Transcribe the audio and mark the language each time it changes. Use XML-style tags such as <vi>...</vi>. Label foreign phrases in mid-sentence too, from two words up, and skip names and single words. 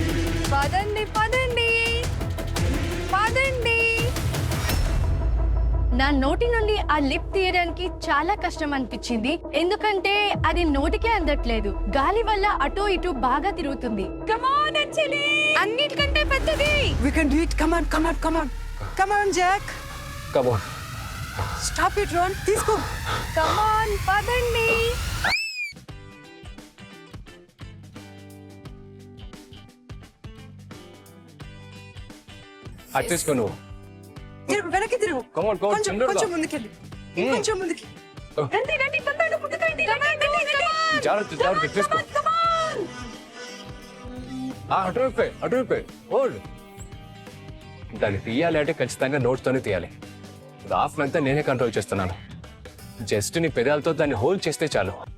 <te>పదండి. నా నోటి నుండి ఆ లిప్ తీయడానికి చాలా కష్టం అనిపించింది, ఎందుకంటే అది నోటికే అందట్లేదు. గాలి వల్ల అటు ఇటు బాగా తిరుగుతుంది.</te> <en>Come on, Anjali!</en> <te>అన్నిటికంటే పెద్దది.</te> <en>We can do it. Come on, come on, come on. Come on, Jack. Come on. Stop it, Ron. తీసుకో. Come on,</en> <te>పదండి. అది తీసుకో నువ్వు. తిరుగు, వెనక్కి తిరుగు.</te> <en>Come on, come on,</en> <te>కొంచెం తొందరగా. కొంచెం ముందుకెళ్ళి. ఇంకొంచెం ముందుకి. రండి, రండి, తొందరగా ముందుకు రండి. జాగ్రత్త జాగ్రత్త తీసుకో. అటువైపే హోల్డ్. దాన్ని తీయాలి అంటే ఖచ్చితంగా నోట్తోనే తీయాలి. రాఫ్ అంతా నేనే కంట్రోల్ చేస్తున్నాను. జస్ట్ నీ పెదాలతో దాన్ని హోల్డ్ చేస్తే చాలు.</te>